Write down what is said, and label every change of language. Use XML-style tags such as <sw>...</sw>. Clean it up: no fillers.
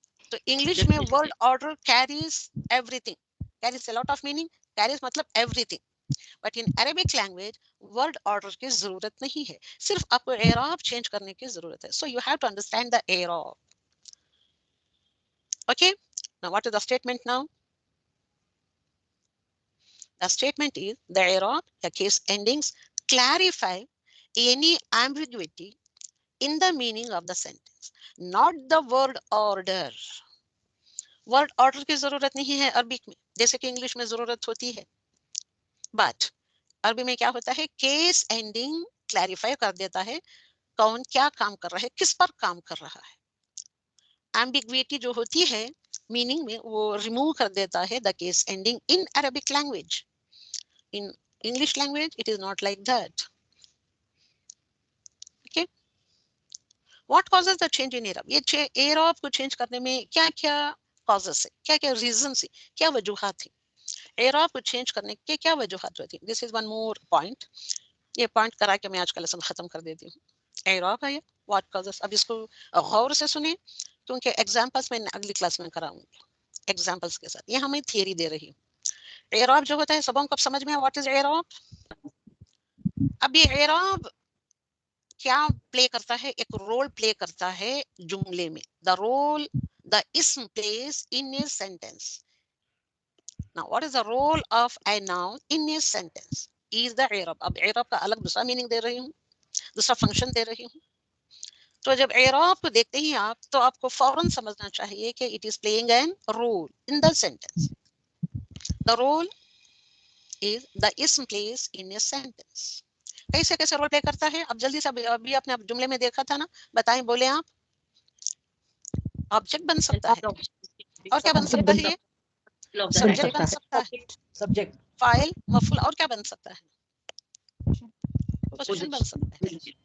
<hi>तो इंग्लिश में word order</hi> <en>carries everything, carries a lot of meaning, carries मतलब everything, but in Arabic language word order</en> <hi>की जरूरत नहीं है, सिर्फ आपको एराब चेंज करने की जरूरत है.</hi> <en>So you have to understand the एराब. Okay, now what is the statement now? The statement is the I'rab, the case endings, clarify any ambiguity in the meaning of the sentence, not the word order.</en> <hi>Word order की जरूरत नहीं है अरबी में, जैसे कि English में जरूरत होती है. But अरबी में क्या होता है? केस एंडिंग क्लैरिफाई कर देता है कौन क्या काम कर रहा है, किस पर काम कर रहा है. एम्बिग्विटी जो होती है मीनिंग में वो रिमूव कर देता है</hi> <en>The case ending in Arabic language. In English language, it is not like that. Okay. What causes the change in Arab?</en> <hi>ये Arab को change करने में क्या-क्या causes है, क्या-क्या reasons है, क्या वजूहात है? Arab को change करने के क्या वजूहात होती हैं?</hi> <en>This is one more point.</en> <hi>ये point करा के मैं आज का लेसन खत्म कर देती हूँ.</hi> <en>Arab है what causes.</en> <hi>अब इसको गौर से सुने क्योंकि examples मैं अगली क्लास में कराऊंगी. Examples के साथ. यहाँ मैं theory दे रही हूँ. एराब जो होता है सबों को समझ में</hi> <en>What is एराब.</en> <hi>अब ये एराब क्या प्ले करता है? एक रोल प्ले करता है जुमले में.</hi> <en>The role the ism plays in a sentence. Now what is the role of a noun in a sentence? Is the एराब.</en> <hi>अब एराब का अलग दूसरा मीनिंग दे रही हूँ, दूसरा फंक्शन दे रही हूँ. तो जब एराब को देखते ही आप तो आपको फौरन समझना चाहिए कि</hi> <en>It is playing an role in the sentence. The role is the ism plays in a sentence.</en> <hi>कैसे कैसे रोल प्ले करता है? अब जल्दी से अभी आपने जुमले में देखा था ना, बताएं, बोले आप. ऑब्जेक्ट बन सकता है और क्या बन सकता है? सब्जेक्ट बन सकता है, सब्जेक्ट, फाइल, मफूल, और क्या बन सकता है? पोजीशन बन सकता है.</hi>